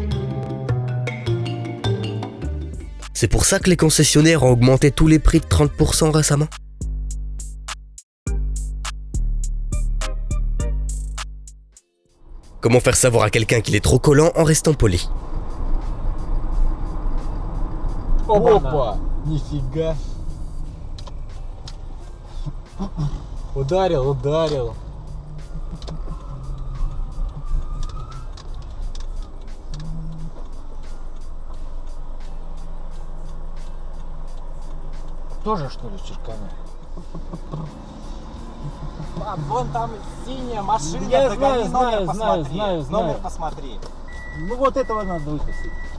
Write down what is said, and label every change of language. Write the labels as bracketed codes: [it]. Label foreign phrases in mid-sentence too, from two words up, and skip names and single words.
[fr] C'est pour ça que les concessionnaires ont augmenté tous les prix de 30% récemment. Comment faire savoir à quelqu'un qu'il est trop collant en restant poli? [ru] Опа! Нифига! Ударил. Тоже, что ли, черканя? Вон там синяя машина, Я догони, знаю, номер знаю, посмотри. знаю. Номер посмотри. Ну вот этого надо выкосить.